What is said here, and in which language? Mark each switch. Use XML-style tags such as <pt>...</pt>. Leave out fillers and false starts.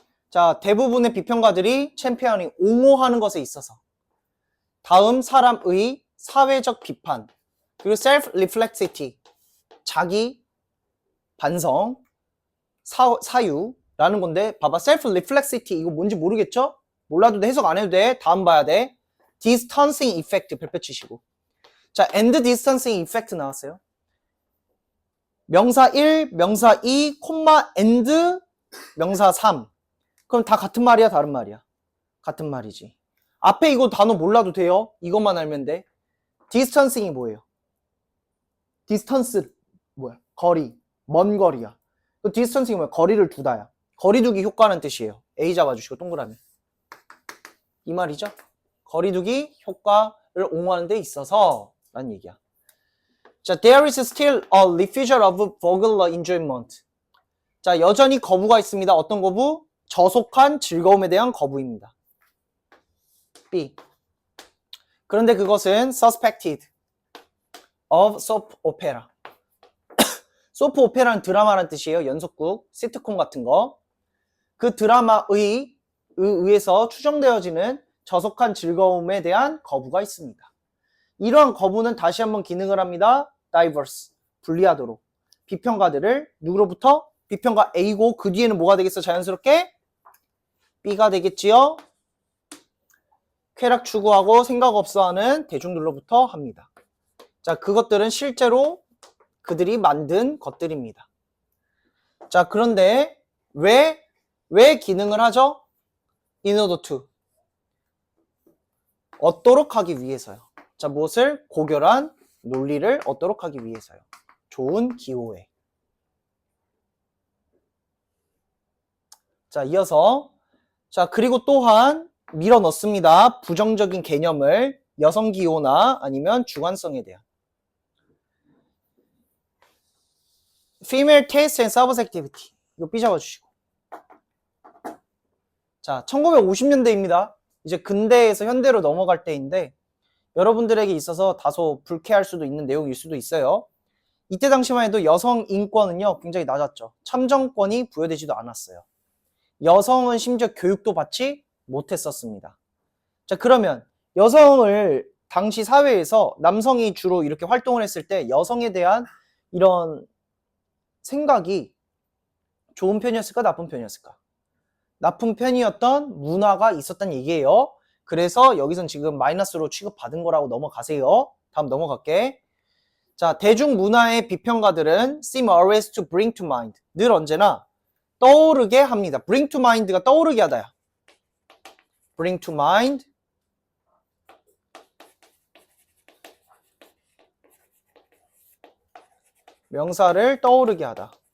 <ko>자, 대부분의 비평가들이 챔피언이 옹호하는 것에 있어서 다음 사람의 사회적 비판, 그리고 self-reflexivity, 자기 반성, 사유라는 건데, 봐봐, self-reflexivity 이거 뭔지 모르겠죠? 몰라도 돼. 해석 안 해도 돼. 다음 봐야 돼. distancing effect 별표 치시고.</ko> <en>자, and distancing effect</en> <ko>나왔어요. 명사 1, 명사 2, 콤마 and 명사 3. 그럼 다 같은 말이야, 다른 말이야? 같은 말이지. 앞에 이거 단어 몰라도 돼요. 이것만 알면 돼. distancing이 뭐예요? distance 뭐야? 거리, 먼 거리야. 그 distancing이 뭐야? 거리를 두다야. 거리두기 효과라는 뜻이에요. A 잡아주시고 동그라미. 이 말이죠. 거리두기 효과를 옹호하는 데 있어서 라는 얘기야.</ko> <en>자, there is still a refusal of vulgar enjoyment.</en> <ko>자, 여전히 거부가 있습니다. 어떤 거부? 저속한 즐거움에 대한 거부입니다. B. 그런데 그것은</ko> <en>suspected of soap opera.</en> <ko>소프 오페라는 드라마라는 뜻이에요. 연속극, 시트콤 같은 거. 그 드라마의 의해서 추정되어지는 저속한 즐거움에 대한 거부가 있습니다. 이러한 거부는 다시 한번 기능을 합니다. diverse, 분리하도록. 비평가들을 누구로부터? 비평가 A고 그 뒤에는 뭐가 되겠어? 자연스럽게 B가 되겠지요. 쾌락 추구하고 생각 없어하는 대중들로부터 합니다. 자, 그것들은 실제로 그들이 만든 것들입니다. 자, 그런데 왜 기능을 하죠?</ko> <en>in order to.</en> <ko>얻도록 하기 위해서요. 자, 무엇을? 고결한 논리를 얻도록 하기 위해서요. 좋은 기호에. 자, 이어서 자, 그리고 또한 밀어 넣습니다. 부정적인 개념을 여성 기호나 아니면 주관성에 대한.</ko> <en>Female taste and subjectivity.</en> <ko>이거 B 잡아주시고. 자, 1950년대입니다. 이제 근대에서 현대로 넘어갈 때인데 여러분들에게 있어서 다소 불쾌할 수도 있는 내용일 수도 있어요. 이때 당시만 해도 여성 인권은요 굉장히 낮았죠. 참정권이 부여되지도 않았어요. 여성은 심지어 교육도 받지 못했었습니다. 자, 그러면 여성을 당시 사회에서 남성이 주로 이렇게 활동을 했을 때 여성에 대한 이런 생각이 좋은 편이었을까, 나쁜 편이었을까? 나쁜 편이었던 문화가 있었단 얘기예요. 그래서 여기선 지금 마이너스로 취급받은 거라고 넘어가세요. 다음 넘어갈게.</ko> <en>자,</en> <ko>대중문화의 비평가들은</ko> <en>seem always to bring to mind.</en> <ko>늘 언제나 떠오르게 합니다.</ko> <en>bring to mind</en> <ko>가 떠오르게 하다야.</ko> <en>bring to mind.</en> <ko>명사를 떠오르게 하다.</ko>